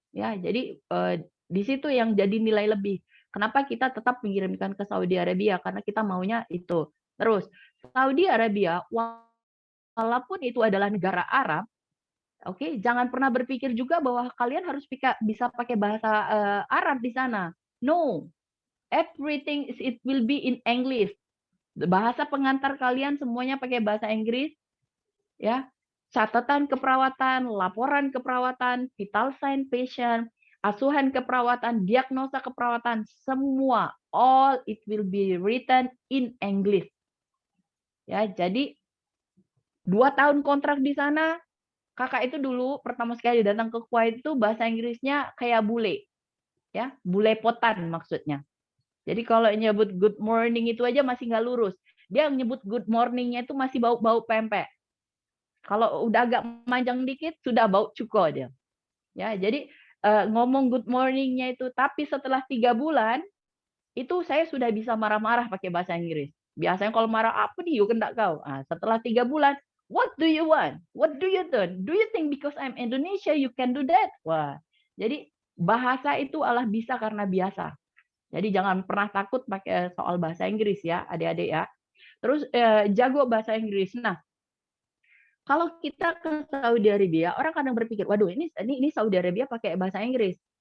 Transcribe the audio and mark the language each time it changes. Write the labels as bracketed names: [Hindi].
[Indonesian] Ya, jadi di situ yang jadi nilai lebih. Kenapa kita tetap mengirimkan ke Saudi Arabia? Karena kita maunya itu. Terus, Saudi Arabia, walaupun itu adalah negara Arab, oke, jangan pernah berpikir juga bahwa kalian harus bisa pakai bahasa Arab di sana. [English] No, everything it will be in English. [Indonesian] Bahasa pengantar kalian semuanya pakai bahasa Inggris, ya. Catatan keperawatan, laporan keperawatan, vital sign patient, asuhan keperawatan, diagnosa keperawatan, semua [English] all it will be written in English. [Indonesian] Ya, jadi 2 tahun kontrak di sana, kakak itu dulu pertama sekali datang ke Kuwait itu bahasa Inggrisnya kayak bule. Ya, bule potan maksudnya. Jadi kalau nyebut good morning itu aja masih nggak lurus. Dia nyebut good morningnya itu masih bau-bau pempek. Kalau udah agak manjang dikit sudah bau cuko dia. Ya, jadi ngomong good morning-nya itu, tapi setelah 3 bulan itu saya sudah bisa marah-marah pakai bahasa Inggris. Biasanya kalau marah apa nih, yuk kendak kau. Setelah 3 bulan, [English] what do you want? What do you do? Do you think because I'm Indonesia you can do that? [Indonesian] Wah, jadi bahasa itu Allah bisa karena biasa. Jadi jangan pernah takut pakai soal bahasa Inggris ya, adik-adik ya. Terus jago bahasa Inggris. Nah, kalau kita ke Saudi Arabia, orang kadang berpikir, waduh ini Saudi Arabia pakai bahasa Inggris.